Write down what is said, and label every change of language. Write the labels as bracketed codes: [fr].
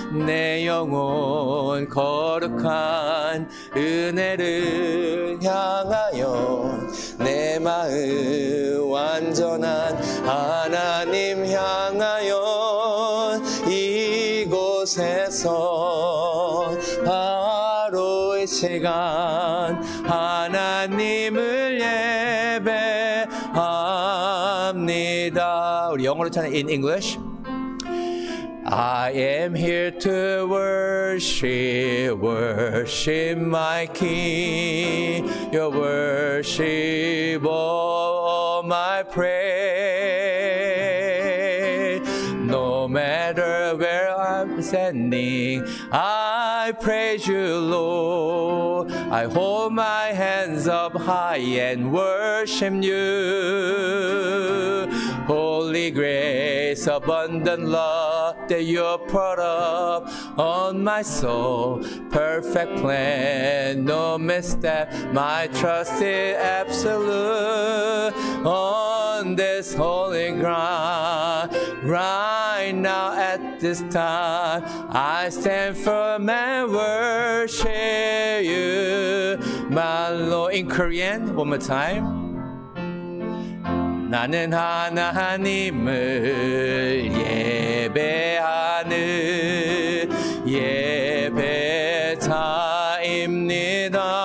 [ko] 내 영혼 거룩한 은혜를 향하여 내 마음 완전한 하나님 향하여 이곳에서 바로 이 시간 하나님을 예배합니다. 우리 영어로 찬양 [en] in English. I am here to worship my King. Your worship, all my praise. No matter where I'm standing, I praise you, Lord. I hold my hands up high and worship you. Holy grace, abundant love that you poured up on my soul. Perfect plan, no misstep. My trust is absolute on this holy ground. Right now at this time, I stand firm and worship you, my Lord. In Korean, one more time. [ko] 나는 하나님을 예배하는 예배자입니다.